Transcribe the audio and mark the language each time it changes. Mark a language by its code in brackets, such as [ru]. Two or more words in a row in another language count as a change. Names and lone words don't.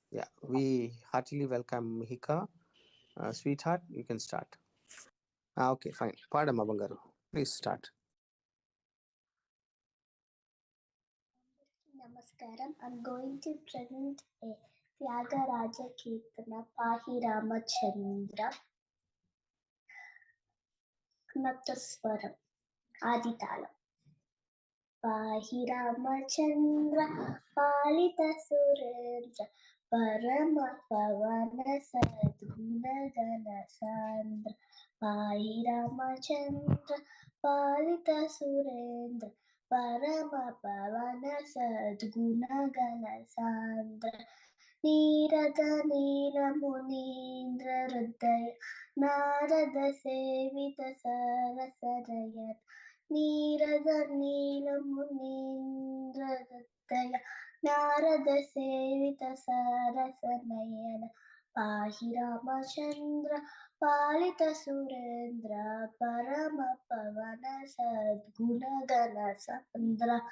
[en] Yeah, we heartily welcome Mihika. Sweetheart, you can start. Okay, fine. Padama Bangaru, please start. Namaskaram. I'm going to present a Tyagaraja Kirtana Pahi Ramachandra Knataswaram Aditalam. [sa] पाहि रामचन्द्र पालित सुरेन्द्र परम पावन सद्गुण गण सान्द्र पाहि रामचन्द्र पालित सुरेन्द्र परम पावन सद्गुण गण सान्द्र నీరద నీలమునీంద్ర హృదయ నారద సేవిత సరసరయ నీరద నీలమునీంద్ర హృదయ నారద సేవిత సరసనయన పాహి రామచంద్ర పాలిత సురేంద్ర పరమ పవన సద్గుణగణ సాంద్ర